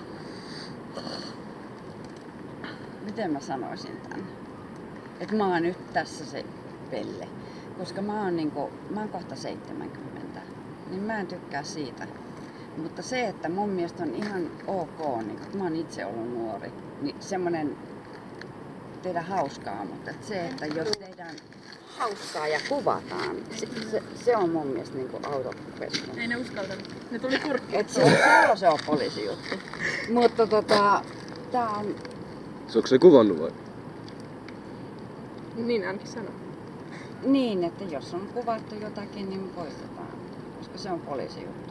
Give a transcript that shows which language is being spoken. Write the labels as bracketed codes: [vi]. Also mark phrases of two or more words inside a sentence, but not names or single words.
[fi] miten mä sanoisin tän, että mä oon nyt tässä se pelle, koska mä oon kohta 70, niin mä en tykkää siitä. Mutta se, että mun mielestä on ihan ok, niin kun mä oon itse ollut nuori, niin semmonen tehdä hauskaa, mutta se, että jos tehdään hauskaa ja kuvataan, se on mun mielestä niinku [en] out of question. [fi] Ei ne uskaltanut. Ne tuli kurkkiin. Se on poliisijuttu. Mutta tää on... Onko se kuvannut vai? Niin ainakin sanoo. Niin, että jos on kuvattu jotakin, niin poistetaan. Koska se on poliisijuttu.